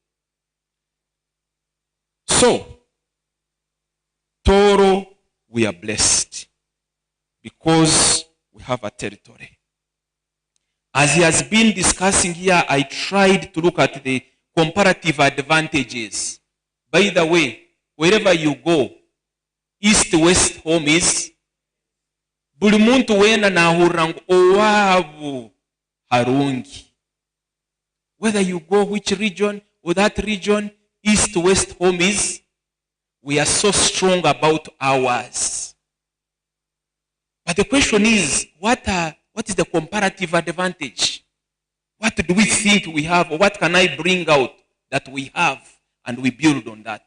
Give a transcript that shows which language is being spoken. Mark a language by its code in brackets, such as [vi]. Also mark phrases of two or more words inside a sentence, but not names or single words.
[en] So, Tooro, we are blessed because we have a territory. As he has been discussing here, I tried to look at the comparative advantages. By the way, wherever you go, east-west home is [ttj] buli muntu wena nahurira ngu owabu harungi. [en] Whether you go which region or that region, east-west home is, we are so strong about ours. But the question is, what is the comparative advantage? What do we think we have, or what can I bring out that we have, and we build on that?